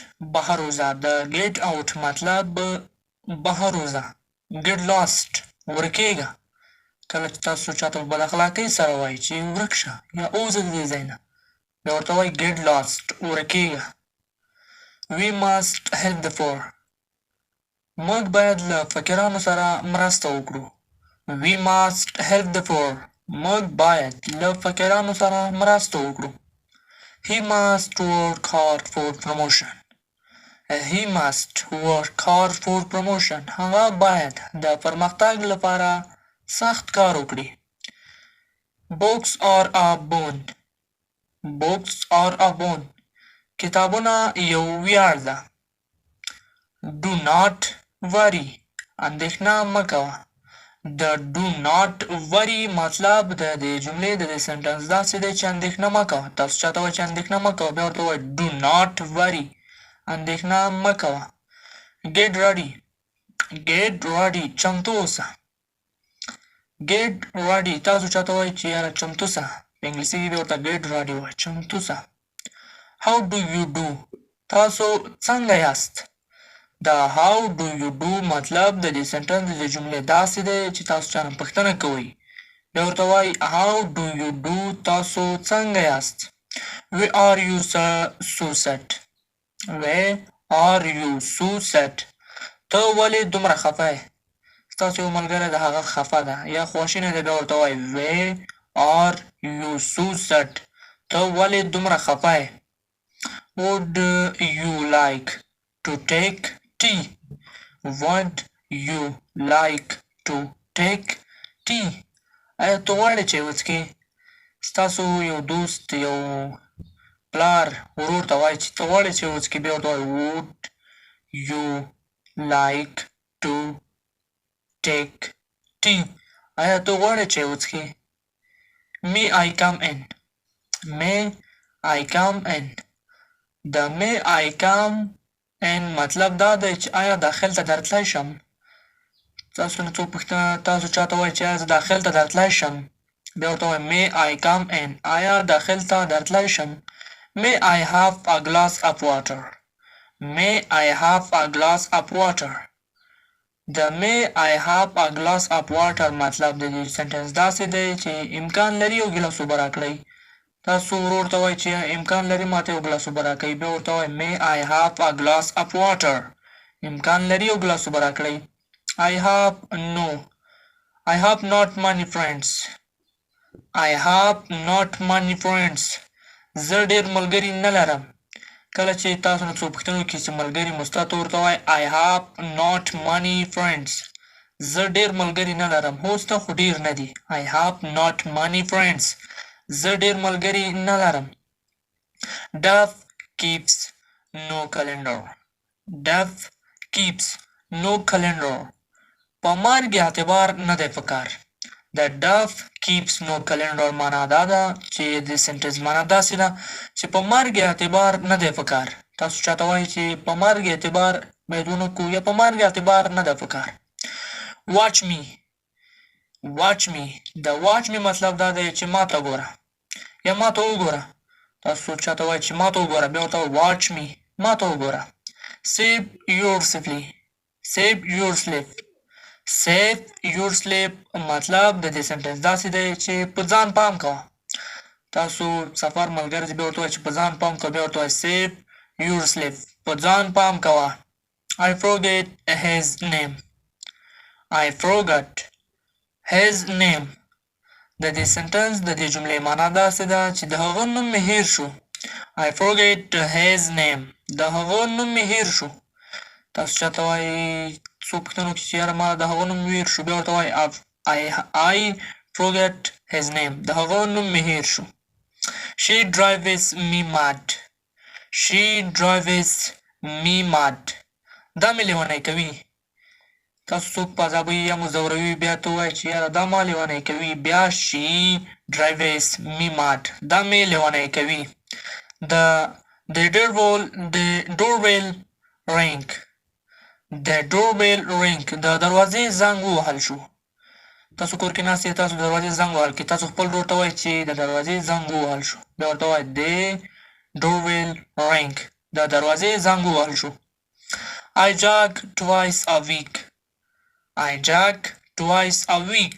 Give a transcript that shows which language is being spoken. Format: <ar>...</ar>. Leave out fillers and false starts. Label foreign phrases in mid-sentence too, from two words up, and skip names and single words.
<ps>بهر وځه. د</ps> <en>get out</en> <ps>مطلب بهر وځه.</ps> <en>get lost ورکېږه.</en> <ps>کله چې تاسو چاته په بد اخلاقۍ سره وایي چې ورک شه یا ووځه د دې ځای نه، بیا ورته وایي</ps> <en>get lost</en> <ps>ورکېږه.</ps> <en>we must help the poor.</en> <ps>موږ باید له فقیرانو سره مرسته وکړو.</ps> <en>we must help the poor.</en> <ps>موږ باید له فقیرانو سره مرسته وکړو.</ps> <en>he must work hard for promotion. he must work hard for promotion.</en> <ps>هغه باید د پرمختګ لپاره سخت کار وکړي.</ps> <en>books are a boon. books are a boon.</en> <ps>کتابونه یو ویاړ ده.</ps> <en>do not worry.</en> <ps>اندېښنه مه کوه. د</ps> <en>do not worry</en> <ps>مطلب د دې جملې د دې سنټنس داسې دی چې اندېښنه مه کوه. تاسو چاته وایئ چې اندېښنه مه کوه، بیا ورته وایئ</ps> <en>do not worry.</en> <ps>اندېښنه مه کوه.</ps> <en>get ready. get ready</en> <ps>چمتو اوسه.</ps> <en>get ready</en> <ps>تاسو چاته وایئ چې یاره چمتو سه، په انګلیسي کې بیا ورته</ps> <en>get ready</en> <ps>وایئ، چمتو سه.</ps> <en>how do you do.</en> <ps>تاسو څنګه یاست. دا</ps> <en>how do you do</en> <ps>مطلب د دې سنټنس د جملې داسې دی چې تاسو چا نه پوښتنه کوئ، بیا ورته وایئ</ps> <en>how do you do.</en> <ps>تاسو څنګه یاست.</ps> <en>why are you so sad. why are you so sad.</en> <ps>ته ولې دومره خفه یې. ستاسو یو ملګری د هغه خفه ده یا خواشینی دی، بیا ورته وایئ</ps> <en>why are you so sad.</en> <ps>ته ولې دومره خفه یې.</ps> <en>would you like to take tea. would you like to take tea.</en> <ps>آیا ته غواړې چای وڅښې. ستاسو یو دوست یو پلار ورور ته وایي چې ته غواړې چای وڅښې، بیا ورته وایي</ps> <en>would you like to take tea.</en> <ps>آیا ته غواړې چای وڅښې.</ps> <en>may I come in. may I come in.</en> <ps>د</ps> <en>may I come in</en> <ps>مطلب دا دی چې آیا داخل ته درتلی شم. تاسو نه څوک پوښتنه تاسو چاته وایئ چې آیا زه داخل ته درتلی شم، بیا ورته وایئ</ps> <en>may I come in.</en> <ps>آیا داخل ته درتلی شم.</ps> <en>may I have a glass of water. may I have a glass of water.</en> <ps>د</ps> <en>may I have a glass of water</en> <ps>مطلب د دې سنټنس داسې دی چې امکان لري یو ګیلاس اوبه راکړئ. تاسو ورور ته وایئ چې امکان لري ماته یو ګیلاس اوبه راکړئ، بیا ورته وایئ</ps> <en>may I have a glass of water.</en> <ps>امکان لري یو ګیلاس اوبه راکړئ.</ps> <en>I have not many friends. I have not many friends.</en> <ps>زه ډېر ملګري نه لرم. کله چې تاسو نه څوک پوښتنه وکړي چې ملګري مو ستا، ته ورته وایئ</ps> <en>I have not many friends.</en> <ps>زه ډېر ملګري نه لرم. هو ستا خو ډېر نه دي.</ps> <en>I have not many friends.</en> <ps>زه ډېر ملګري نه لرم.</ps> <en>Death keeps no calendar. Death keeps no calendar.</en> <ps>په مرګ اعتبار نه دی په کار. د</ps> <en>death keeps no calendar</en> <ps>معنا دا ده چې د سنټنس معنا داسې ده چې په مرګ اعتبار نه دی په کار. تاسو چاته وایئ چې په مرګ اعتبار باید ونه کړو یا په مرګ اعتبار نه ده په کار.</ps> <en>watch me. watch me.</en> <ps>د</ps> <en>watch me</en> <ps>مطلب دا دی چې ما ته ګوره یا ما ته وګوره. تاسو چاته وایئ چې ما ته وګوره، بیا ورته</ps> <en>watch me.</en> <ps>ما ته وګوره.</ps> <en>save your sleep. save your sleep. save your sleep</en> <ps>مطلب د دې سنټنس داسې دی چې په ځان پام کوه. تاسو سفر ملګری بیا ورته وایئ چې په ځان پام کوه، بیا ورته وایئ</ps> <en>save your sleep.</en> <ps>په ځان پام کوه.</ps> <en>I forget his name. I forgot his name.</en> <ps>د دې سنټنس د دې جملې معنا داسې ده چې د هغه نوم مې هیر شو.</ps> <en>I forget his name.</en> <ps>د هغه نوم مې هیر شو. تاسو چاته وایئ څوک پوښتنه وکړي چې یاره ما د هغه نوم هیر شو، بیا ورته وایئ</ps> <en>I forget his name.</en> <ps>د هغه نوم مې هیر شو.</ps> <en>She drives me mad. She drives me mad.</en> <ps>دا مې لیونی کوي. تاسو څوک په عذابوي یا مزوروي، بیا ته ووایئ چې یاره دا ما لیونی کوي، بیا</ps> <en>she drives me mad.</en> <ps>دا مې لیونی کوي.</ps> <en>The doorbell rang. The doorbell rang.</en> <ps>د دروازې زنګ ووهل شو. تاسو کور کې ناست یې، تاسو د دروازې زنګ وهل کې، تاسو خپل ورور ته وایئ چې د دروازې زنګ ووهل شو، بیا ورته وایئ</ps> <en>the doorbell rang.</en> <ps>د دروازې زنګ ووهل شو.</ps> <en>I jog twice a week. I jog twice a week.</en>